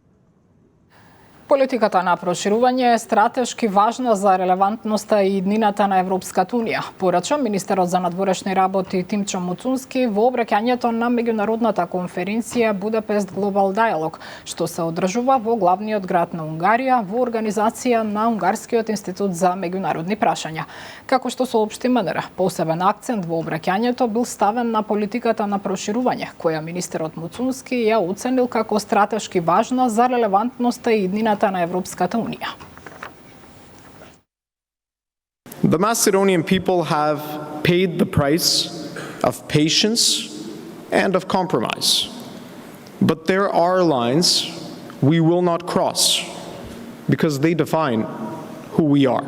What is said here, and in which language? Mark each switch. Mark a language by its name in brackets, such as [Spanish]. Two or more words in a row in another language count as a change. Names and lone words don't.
[Macedonian] Политиката на проширување е стратешки важна за релевантноста и иднината на Европската унија, порача министерот за надворешни работи Тимчо Муцунски во обраќањето на меѓународната конференција Будапешт Глобал Диалог, што се одржува во главниот град на Унгарија во организација на Унгарскиот институт за меѓународни прашања. Како што соопшти МНР, посебен акцент во обраќањето бил ставен на политиката на проширување, која министерот Муцунски ја оценил како стратешки важна за релевантноста и иднината на Европската унија. [English] The Macedonian people have paid the price of patience and of compromise. But there are lines we will not cross because they define who we are.